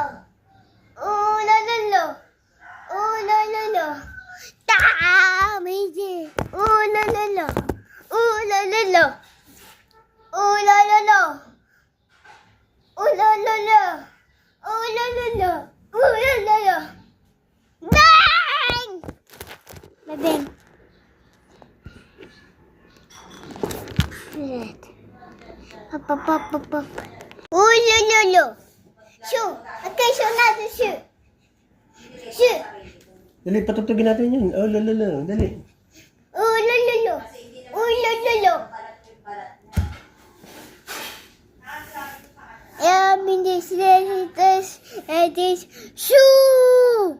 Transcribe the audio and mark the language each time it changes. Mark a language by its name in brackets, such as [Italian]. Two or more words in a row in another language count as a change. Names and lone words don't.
[English] Ooh la la lo. Ooh la la lo. Amazing. Ooh la la lo. Ooh la la lo. Ooh la la lo. Ooh la la lo. Ooh la la lo. Ooh la la lo. Bang! Bang! Up, up, up, up, up. Ooh la la lo. [Filipino] Shoot. Okay, shoot natin shoot. Shoot. Dali, patutugin natin yun. Oh, lala, dali. Ooh la la lo. Ooh la la lo. [English] This shoe.